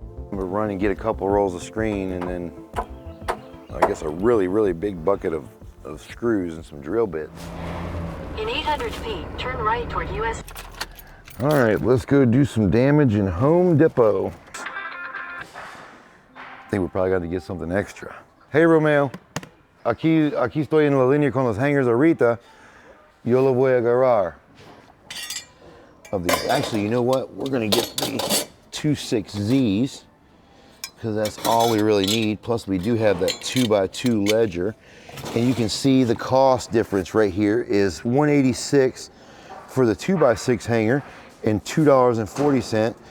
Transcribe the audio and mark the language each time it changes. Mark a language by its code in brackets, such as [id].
[en] We'll run and get a couple rolls of screen, and then I guess a really big bucket of screws and some drill bits. In 800 feet, turn right toward US. All right, let's go do some damage in Home Depot. I think we probably got to get something extra. [es] Hey Romeo, aquí estoy en la línea con los hangers ahorita. Yo lo voy a agarrar. [en] Of these. Actually, you know what? We're gonna get the 2.6Zs because that's all we really need. Plus we do have that 2x2 ledger. And you can see the cost difference right here is $186 for the 2x6 hanger and $2.40.